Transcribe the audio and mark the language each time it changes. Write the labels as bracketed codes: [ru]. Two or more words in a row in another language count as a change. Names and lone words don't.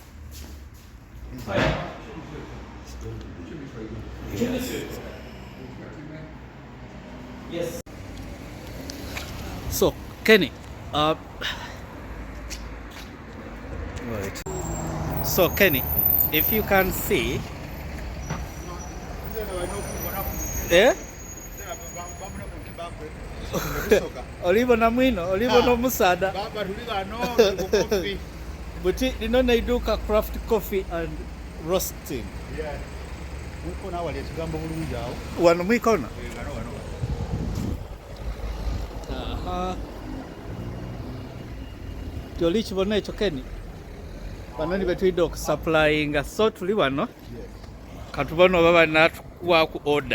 [en] Yes. So, Kenny, wait. So, Kenny, if you can see, [lg] olibona mwino, olibona omusaada. Buti lino neiduuka craft coffee and roasting. Wano mwikono. Aha. Tyoli kibona ekyo Kenny. Bano ni betwidde okusupplyinga, so tuli wano katubona oba banatuwa ku order.